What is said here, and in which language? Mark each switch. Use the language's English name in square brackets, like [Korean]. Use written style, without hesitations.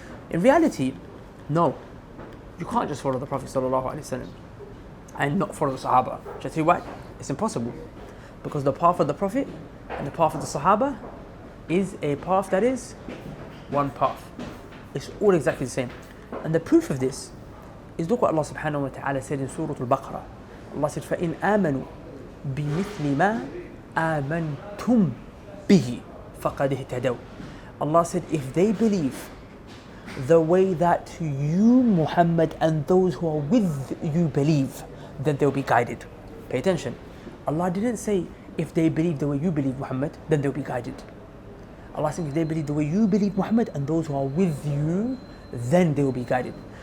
[English] In reality, no. You can't just follow the Prophet sallallahu alaihi wasallam and not follow the Sahaba. Just see why? It's impossible, because the path of the Prophet and the path of the Sahaba is a path that is one path. It's all exactly the same. And the proof of this is, look what Allah subhanahu wa ta'ala said in Surah Al-Baqarah. [Arabic] Allah said, فَإِنْ آمَنُوا بِمِثْلِ مَا آمَنْتُمْ بِهِ فَقَدْ اهْتَدَوْا. [English] Allah said, if they believe the way that you, Muhammad, and those who are with you believe, then they'll be guided. Pay attention. Allah didn't say, if they believe the way you believe, Muhammad, then they'll be guided. Allah said, if they believe the way you believe, Muhammad, and those who are with you, then they will be guided.